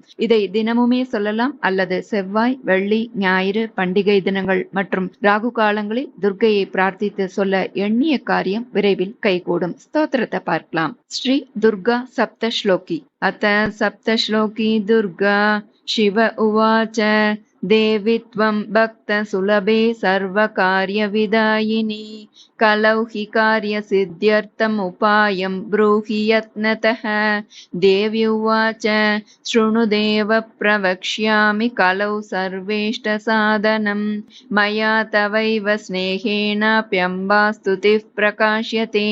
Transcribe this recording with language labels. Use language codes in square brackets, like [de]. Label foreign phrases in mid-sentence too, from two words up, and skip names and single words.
[ta] இதை தினமுமே சொல்லலாம் அல்லது செவ்வாய், வெள்ளி, ஞாயிறு, பண்டிகை தினங்கள் மற்றும் ராகு காலங்களில் துர்க்கையை பிரார்த்தித்து சொல்ல எண்ணிய காரியம் விரைவில் கைகூடும். ஸ்தோத்திரத்தை பார்க்கலாம். ஸ்ரீ துர்கா சப்தஸ்லோகி. [sa] अथ सप्तश्लोकी दुर्गा शिव उवाच देवी त्वं भक्तसुलभे सर्वकार्यविदायिनी कलौ हि कार्यसिद्ध्यर्थम् उपायं ब्रूहि यत्नतः। देवी उवाच शृणु देव प्रवक्ष्यामि कलौ सर्वेष्टसाधनं मया तवैव स्नेहेनाप्यम्बा स्तुतिः प्रकाश्यते।